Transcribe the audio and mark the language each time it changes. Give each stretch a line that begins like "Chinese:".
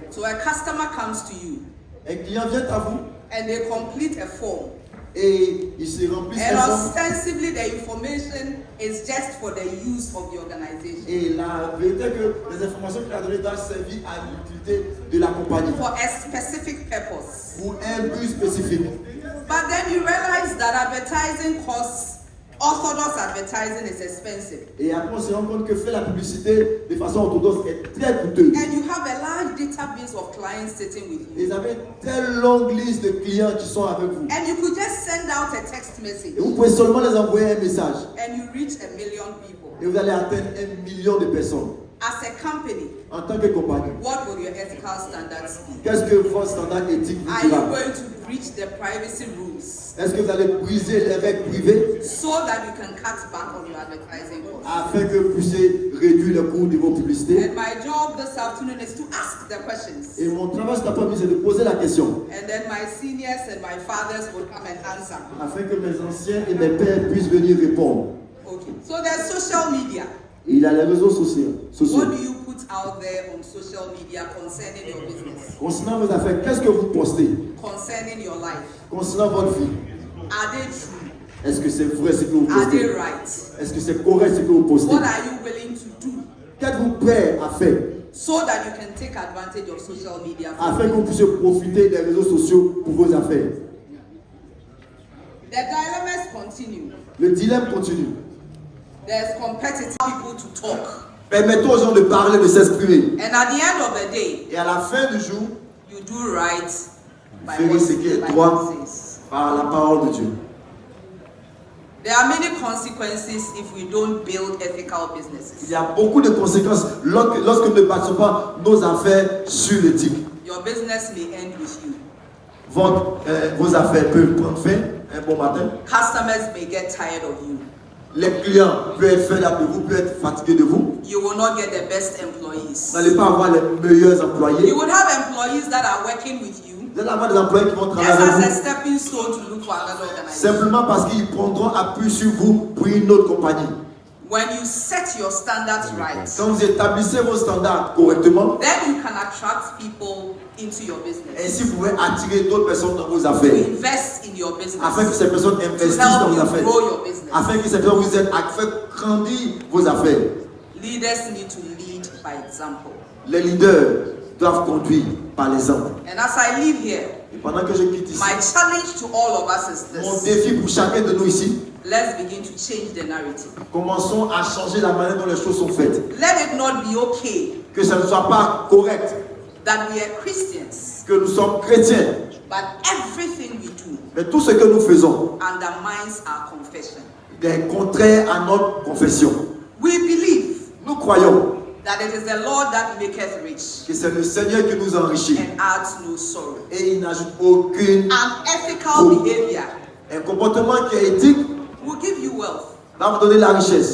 English: So a customer comes to you
French: Un client vient à vous
English: and they complete a form.
French: et il se remplit
English: And
French: un forme.
English: ostensibly the information is just for the use of the organization.
French: Et la vérité est que les informations qu'il a données doivent servir à l'utilité de la compagnie
English: For a specific purpose.
French: pour un but spécifique.
English: But then you realize that advertising costs, orthodox advertising is expensive.
French: Et après, on se rend compte que faire la publicité de façon orthodoxe est très coûteux.
English: And you have a large database of clients sitting with
French: Et
English: you.
French: vous avez une telle longue liste de clients qui sont avec vous.
English: And you could just send out a text message
French: Et vous pouvez seulement les envoyer un message.
English: and you reach 1 million people.
French: Et vous allez atteindre 1 million de personnes.
English: As a company,
French: En tant que compagnie,
English: what will your ethical standards be?
French: qu'est-ce que votre standard éthique vous
English: Are you
French: dira?
English: going to breach the privacy rules
French: Est-ce que vous allez briser les règles privées
English: so that you can cut back on your advertising costs?
French: afin que vous puissiez réduire le coût de vos publicités?
English: And my job this afternoon is to ask the questions.
French: Et mon travail cet après-midi, c'est de poser la question
English: And then my seniors and my fathers will come and answer.
French: afin que mes anciens et mes pères puissent venir répondre.
English: Okay. So there's social media.
French: Et il y a les réseaux sociaux.
English: What do you put out there on social media concerning your business,
French: Concernant vos affaires, qu'est-ce que vous postez?
English: concerning your life?
French: Concernant votre vie,
English: Are they true?
French: est-ce que c'est vrai ce que vous
English: Are they
French: postez?
English: right?
French: Est-ce que c'est correct ce que vous postez?
English: What are you willing to do
French: Qu'êtes-vous prêt à faire
English: so that you can take advantage of social media?
French: afin que vous puissiez profiter des réseaux sociaux pour vos affaires?
English: The dilemmas continue.
French: Le dilemme continue.
English: There's competitive people to talk.
French: Permettons aux gens de parler, de s'exprimer.
English: And at the end of the day,
French: Et à la fin du jour,
English: you do right by
French: Faites
English: what
French: ce qui est
English: the
French: droit.
English: Bible says.
French: par la parole de Dieu.
English: There are many consequences if we don't build ethical
French: Il
English: businesses.
French: y a beaucoup de conséquences lorsque nous ne bâtissons pas nos affaires sur l'éthique.
English: Your business may end with you.
French: vos affaires peuvent prendre fin un bon matin.
English: Customers may get tired of you.
French: Les clients peuvent être
English: fed up
French: de vous, peuvent être fatigués de vous.
English: You will not get the best employees.
French: Vous n'allez pas avoir les meilleurs employés.
English: You would have employees that are working with you
French: Vous allez avoir des employés qui vont travailler
English: just
French: avec
English: as a
French: vous.
English: stepping stone to look for another organization.
French: Simplement parce qu'ils prendront appui sur vous pour une autre compagnie.
English: When you set your standards right,
French: Quand vous établissez vos standards correctement,
English: then you can attract people into your business.
French: ainsi vous pouvez attirer d'autres personnes dans vos
English: To
French: affaires.
English: invest in your business.
French: Afin que ces personnes
English: To
French: investissent dans
English: help
French: vos
English: you
French: affaires.
English: grow your business.
French: Afin que ces personnes vous aident à faire grandir vos affaires.
English: Leaders need to lead by example.
French: Les leaders doivent conduire par l'exemple.
English: And as I live here,
French: Et pendant que je quitte ici,
English: my challenge to all of us is
French: mon
English: this.
French: défi pour chacun de nous ici,
English: Let's begin to change the narrative.
French: commençons à changer la manière dont les choses sont faites.
English: Let it not be okay
French: Que ça ne soit pas correct,
English: that we are Christians,
French: que nous sommes chrétiens,
English: but everything we do
French: mais tout ce que nous faisons
English: undermines our confession.
French: est contraire à notre confession.
English: We believe
French: Nous croyons
English: that it is the Lord that maketh rich
French: que c'est le Seigneur qui nous enrichit
English: and adds no sorrow.
French: et il n'ajoute aucune.
English: Unethical behavior
French: Un comportement qui est éthique
English: will give you wealth,
French: va vous donner la richesse.